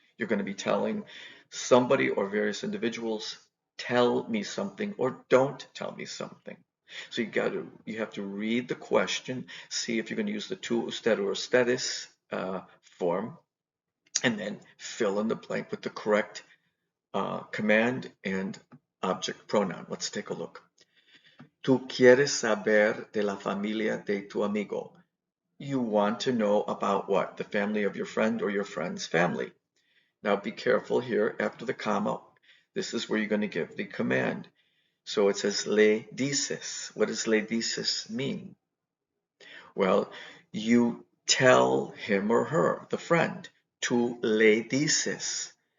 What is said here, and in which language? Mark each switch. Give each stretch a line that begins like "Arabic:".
English: You're going to be telling somebody or various individuals, tell me something or don't tell me something. So you have to read the question, see if you're going to use the tu, usted, or ustedes form, and then fill in the blank with the correct command and object pronoun. Let's take a look.
Spanish: Tú quieres saber de la familia de tu amigo.
English: You want to know about what? The family of your friend or your friend's family. Now be careful here after the comma. This is where you're going to give the command. So it says le dices. What does le dices mean? Well, you tell him or her, the friend, tú le dices.